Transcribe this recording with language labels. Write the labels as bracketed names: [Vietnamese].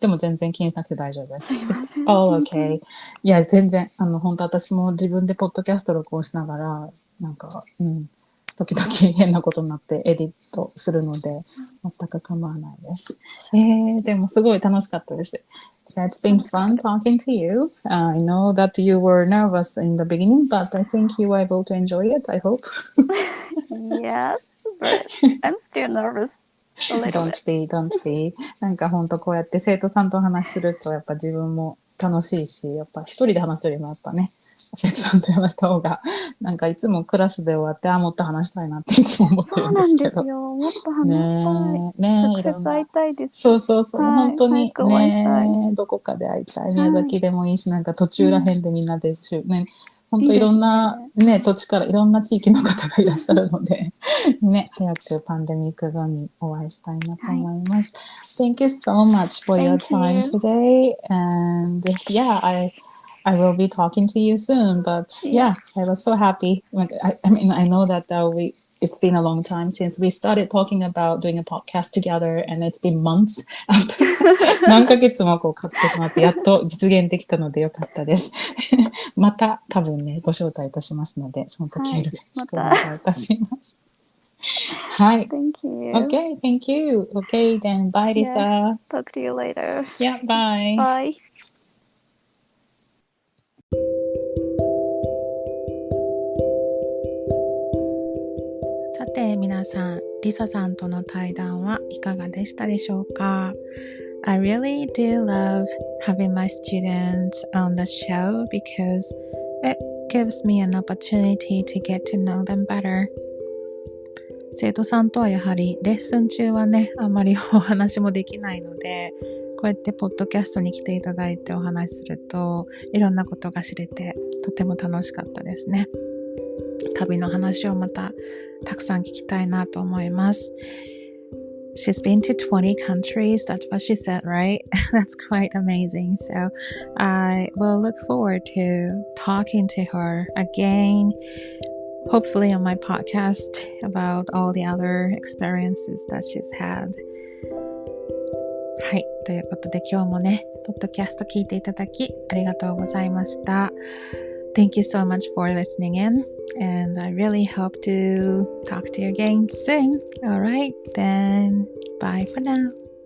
[Japanese] でも全然気にしなくて大丈夫です。 [English] Oh, okay. [Japanese] いや、全然、本当私も自分でポッドキャスト録音しながら、なんか、時々変なことになってエディットするので、全く構わないです。でもすごい楽しかったです。 [English] It's been fun talking to you. I know that you were nervous in the beginning, but I think you were able to enjoy it, I hope. Yes, but I'm still nervous. Don't be. [Japanese] なんか本当こうやって生徒さんとお話しするとやっぱ自分も楽しいし、やっぱ一人で話すよりもやっぱね、生徒さんと話した方が、なんかいつもクラスで終わって、もっと話したいなっていつも思ってるんですけど。そうなんですよ。もっと話したい。直接会いたいです。そう。本当にね、どこかで会いたい。宮崎でもいいし、なんか途中ら辺でみんなでね、本当いろんなね、土地からいろんな地域の方がいらっしゃるので、ね、早くパンデミック後にお会いしたいなと思います。 [English] Thank you so much for your time today. And yeah, I will be talking to you soon, but yeah, I was so happy. Like, I mean, I know that it's been a long time since we started talking about doing a podcast together, and it's been months after [Japanese] 何ヶ月もこうかかってしまって、やっと実現できたのでよかったです。また多分ね、ご招待いたしますので、その時よろしくお願いいたします。はい。 [English] Thank you. Okay, thank you. Okay, then bye, Risa. Talk to you later. Yeah, bye. Bye. [Japanese] さて皆さん、リサさんとの対談はいかがでしたでしょうか？ [English] I really do love having my students on the show because it gives me an opportunity to get to know them better. [Japanese] 生徒さんとはやはりレッスン中はね、あまりお話もできないので、こうやってポッドキャストに来ていただいてお話しすると、いろんなことが知れてとても楽しかったですね。旅の話をまたたくさん聞きたいなと思います。 [English] She's been to 20 countries. That's what she said, right? That's quite amazing. So I will look forward to talking to her again, hopefully on my podcast about all the other experiences that she's had. [Japanese] はい。ということで今日もね、ポッドキャスト聞いていただきありがとうございました。 [English] Thank you so much for listening in, and I really hope to talk to you again soon. All right, then bye for now.